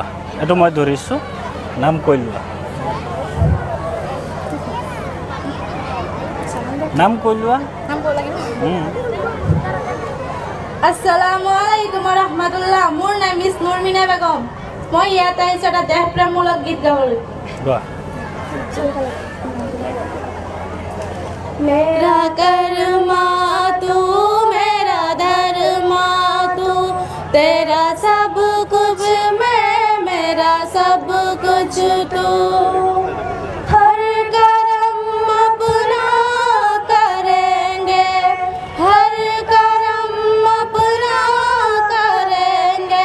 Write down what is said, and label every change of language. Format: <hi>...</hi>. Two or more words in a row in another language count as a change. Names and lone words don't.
<as>এইটো মই ধৰিছোঁ, নাম কৈ লোৱা। নাম কৈ লোৱা।</as> <ar>السلام عليكم رحمة الله.</ar> <as>মোৰ নাম মিছ নুৰমিনা বেগম। মই ইয়াত আহিছোঁ এটা দেশপ্ৰেমমূলক গীত গাবলৈ। গোৱা।</as> <hi>मेरा कर्मा तू मेरा धर्मा तू, तेरा सब कुछ मैं मेरा सब कुछ तू। हर करम अपना करेंगे, हर करम अपना करेंगे,</hi>